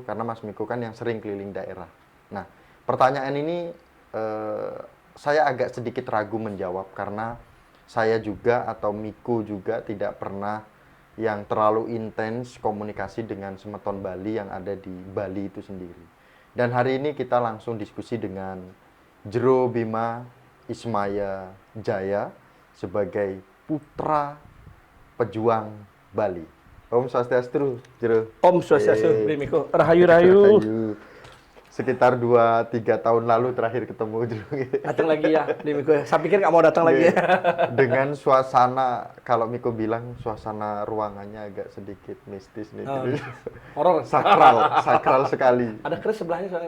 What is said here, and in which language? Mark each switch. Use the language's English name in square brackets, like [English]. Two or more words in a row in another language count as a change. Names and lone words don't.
[Indonesian] Karena Mas Miko kan yang sering keliling daerah. Nah, pertanyaan ini saya agak sedikit ragu menjawab karena saya juga atau Miko juga tidak pernah yang terlalu intens komunikasi dengan semeton Bali yang ada di Bali itu sendiri. Dan hari ini kita langsung diskusi dengan Jero Bima Ismaya Jaya sebagai putra pejuang Bali. [Balinese] Om Swastiastu, [Indonesian] Jero. [Balinese] Om Swastiastu, [Indonesian] Miko. Rahayu. Sekitar 2-3 tahun lalu terakhir ketemu Jero. Datang lagi ya, Miko. Saya pikir nggak mau datang lagi. Dengan suasana, kalau Miko bilang suasana ruangannya agak sedikit mistis nih. Horor. Sakral sekali. Ada keris sebelahnya soalnya.